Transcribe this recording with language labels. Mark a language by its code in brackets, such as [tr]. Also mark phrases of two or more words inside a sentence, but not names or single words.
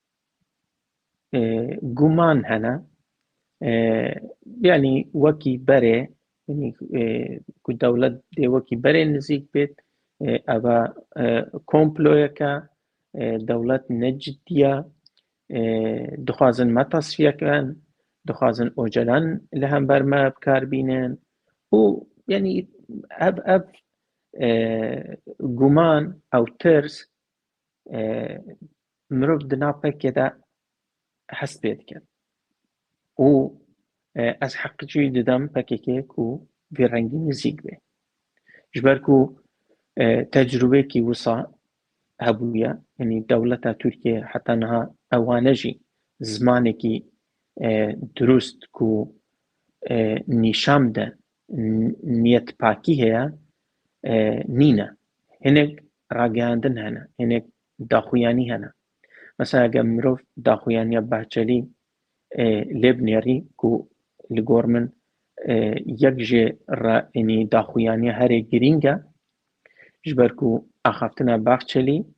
[ku] guman hene yanî wekî berê yanî ku dewlet dê wekî berê nizîk bêt ev komployeke dewlet ne ciddiye dixwazin me tasfiye kirin دخوازن ئۆجەلان لە هەمبەرمە بکاربینن و یعنی ئەv گومان ئەو ترس مرۆڤ di nav pekê de hest pê dike û ez heqî didem pekekê ku vê rengî nizîk bê ji ber ku tecrübekî wisa hebûye yanî dewleta Tirkiye heta niha ewane jî zimanekî durust ku nîşan bide niyetpakî heye nîne hinek ragihandin hene hinek daxuyanî hene mesela eger mirov daxuyaniya behçelî lê binêrî ku li gor min yek jê yanî daxuyaniya herê girîng e ji ber ku axaftina Baxçelî